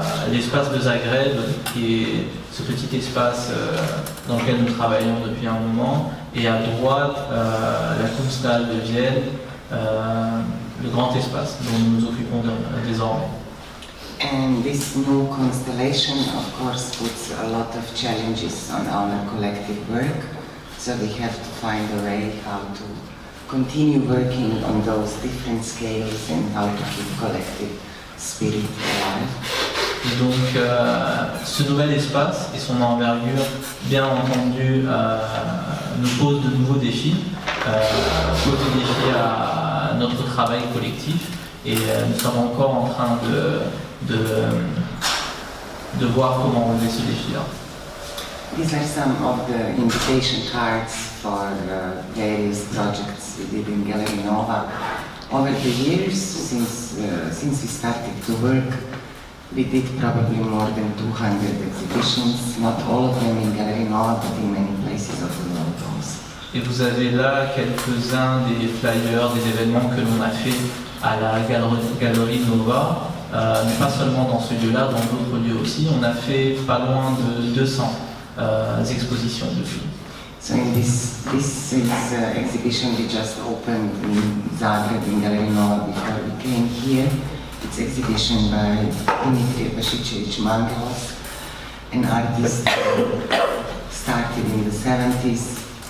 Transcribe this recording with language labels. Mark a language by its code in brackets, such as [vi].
[fr] L'espace de Zagreb, qui est ce petit espace dans lequel nous travaillons depuis un moment, et à droite, la Kunsthalle de Vienne, le grand espace dont nous nous occupons désormais. [en] And this new constellation, of course, puts a lot of challenges on our collective work, so we have to find a way how to continue working on those different scales and how to keep collective spirit alive. [fr] Et donc, ce nouvel espace et son envergure, bien entendu, nous pose de nouveaux défis, pose des défis à notre travail collectif, et nous sommes encore en train de voir comment relever ce défi-là. [en] These are some of the invitation cards for various projects we did in Gallery Nova. Over the years, since we started to work, we did probably more than 200 exhibitions, not all of them in Gallery Nova, but in many places of the world also. [fr] Et vous avez là quelques-uns des flyers, des événements que l'on a fait à la Galerie Nova, mais pas seulement dans ce lieu-là, dans d'autres lieux aussi. On a fait pas loin de 200 expositions depuis. [en] So in this exhibition we just opened in Zagreb in Gallery Nova before we came here. It's exhibition by Dimitrije Pašičević Mangelos, an artist started in the 70s.